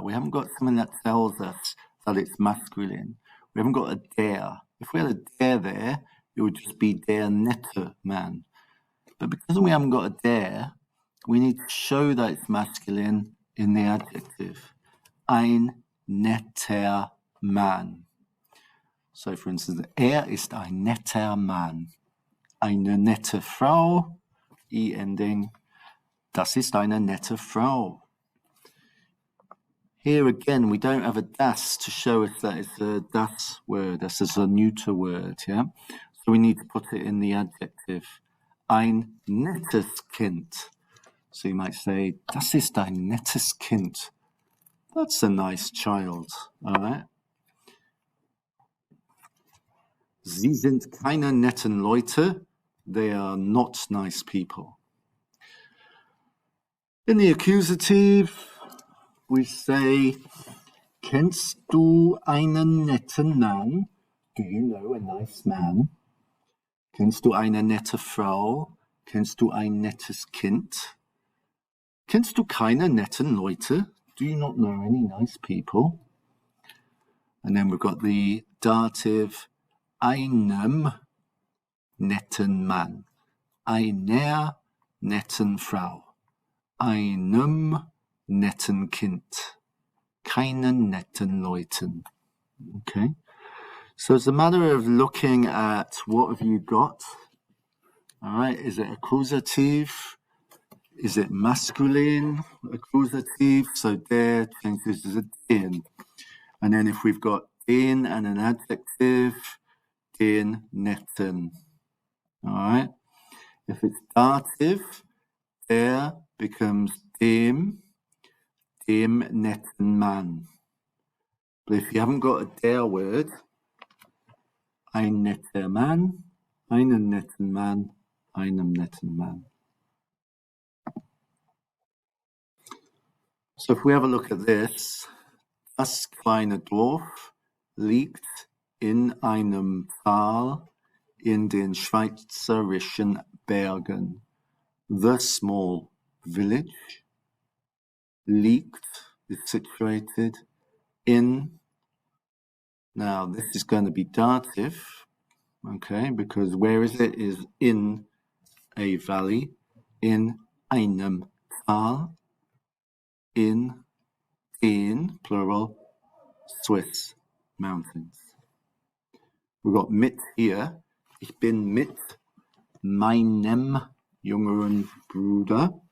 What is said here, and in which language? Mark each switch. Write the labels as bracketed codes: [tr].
[en] We haven't got something that tells us that it's masculine. We haven't got a der. If we had a der there, it would just be [de] der nette man. [en] But because we haven't got a der, we need to show that it's masculine in the adjective. [de] Ein netter Mann. [en] So, for instance, [de] ist ein netter Mann. Eine nette Frau, ending. Das ist eine nette Frau. [en] Here again, we don't have a das to show us that it's a das word. This is a neuter word, yeah? So we need to put it in the adjective. [de] Ein nettes Kind. [en] So you might say, [de] das ist ein nettes Kind. [en] That's a nice child, all right? [de] Sie sind keine netten Leute. [en] They are not nice people. In the accusative, we say, [de] kennst du einen netten Mann? [en] Do you know a nice man? [de] Kennst du eine nette Frau? Kennst du ein nettes Kind? Kennst du keine netten Leute? [en] Do you not know any nice people? And then we've got the dative, [de] einem netten Mann, einer netten Frau, einem netten Kind, keinen netten Leuten. [en] Okay, so it's a matter of looking at what have you got. All right, is it accusative? Is it masculine accusative? So der changes to den. And then if we've got den and an adjective, [de] den netten. [en] All right. If it's dative, der becomes [de] dem netten Mann. [en] But if you haven't got a der word, [de] ein netter Mann, einen netten Mann, einem netten Mann. [en] So if we have a look at this, [de] das kleine Dorf liegt in einem Tal in den schweizerischen Bergen. [en] The small village liegt, is situated in, now this is going to be dative, okay, because where is it? Is in a valley, [de] in einem Tal, [en] in plural, Swiss mountains. We've got mit here. [de] Ich bin mit meinem jüngeren Bruder.